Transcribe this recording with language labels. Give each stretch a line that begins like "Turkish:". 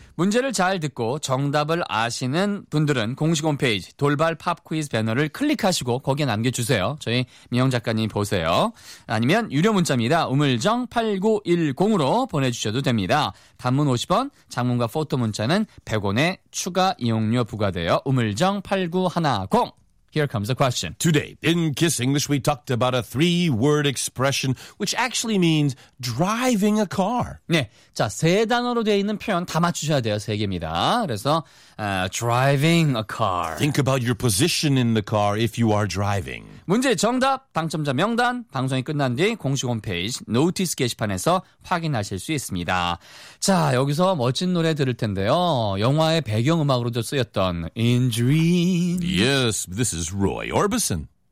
Korean: 문제를 잘 듣고 정답을 아시는 분들은 공식 홈페이지 돌발 팝퀴즈 배너를 클릭하시고 거기에 남겨주세요. 저희 민영 작가님 보세요. 아니면 유료 문자입니다. 우물정8910으로 보내주셔도 됩니다. 단문 50원, 장문과 포토 문자는 100원에 추가 이용료 부과되어 우물정8910.
English: Here comes a question. Today, in Kiss English, we talked about a three-word expression, which actually means driving a car.
Korean: 네, 자, 세 단어로 되어 있는 표현 다 맞추셔야 돼요, 세 개입니다. 그래서
English: driving a car. Think about your position in the car if you are driving.
Korean: 문제 정답, 당첨자 명단, 방송이 끝난 뒤 공식 홈페이지 노티스 게시판에서 확인하실 수 있습니다. 자, 여기서 멋진 노래 들을 텐데요. 영화의 배경음악으로도 쓰였던 In Dream.
English: Yes, this is Roy Orbison.